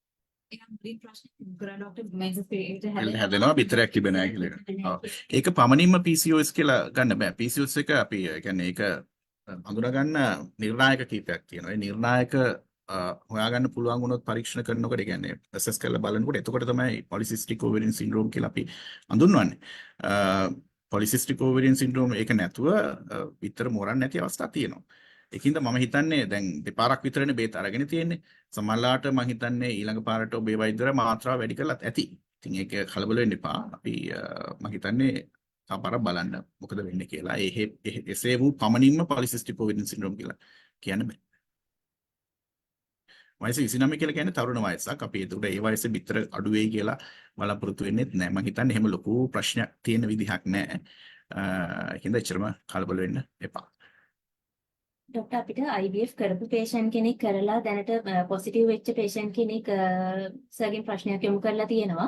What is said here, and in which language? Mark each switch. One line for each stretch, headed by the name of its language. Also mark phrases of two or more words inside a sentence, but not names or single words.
Sinhala: හැදෙනවා විතරක් තිබෙනවා කියලා. ඒක පමණින්ම PCOS කියලා ගන්න බෑ. PCOS එක අපි කියන්නේ ඒක හඳුනාගන්න නිර්ණායක කීපයක් තියෙනවා. ඒ නිර්ණායක හොයාගන්න පුළුවන් වුණොත් පරීක්ෂණ කරනකොට ඒ කියන්නේ ඇසස් කරලා බලනකොට එතකොට තමයි
English: polycystic ovarian syndrome
Sinhala: කියලා අපි හඳුන්වන්නේ.
English: polycystic ovarian syndrome
Sinhala: ඒක නැතුව විතර මොරන් නැති අවස්ථා තියෙනවා. ඒකින්ද මම හිතන්නේ දැන් දෙපාරක් විතරනේ බේත් අරගෙන තියෙන්නේ. සමහරලාට මම හිතන්නේ ඊළඟ පාරට ඔබේ වෛද්‍යවරයා මාත්‍රාව වැඩි කරලත් ඇති. ඉතින් ඒක කලබල වෙන්න එපා. අපි මම හිතන්නේ තවපාරක් බලන්න මොකද වෙන්නේ කියලා. එසේ වූ පමණින්ම
English: polycystic ovarian syndrome
Sinhala: කියලා කියන්න බෑ. වයස 29 කියලා කියන්නේ තරුණ වයසක්. අපි ඒකට ඒ වයසේ විතර අඩු වෙයි කියලා බලාපොරොත්තු වෙන්නේ නැහැ. මම හිතන්නේ එහෙම ලොකු ප්‍රශ්නයක් තියෙන විදිහක් නැහැ. ඒකින්ද එච්චරම කලබල වෙන්න එපා. ડોක්ටර් අපිට IVF කරපු patient කෙනෙක් කරලා දැනට positive වෙච්ච patient කෙනෙක් සර්ගෙන් ප්‍රශ්නයක් යොමු කරලා තියෙනවා.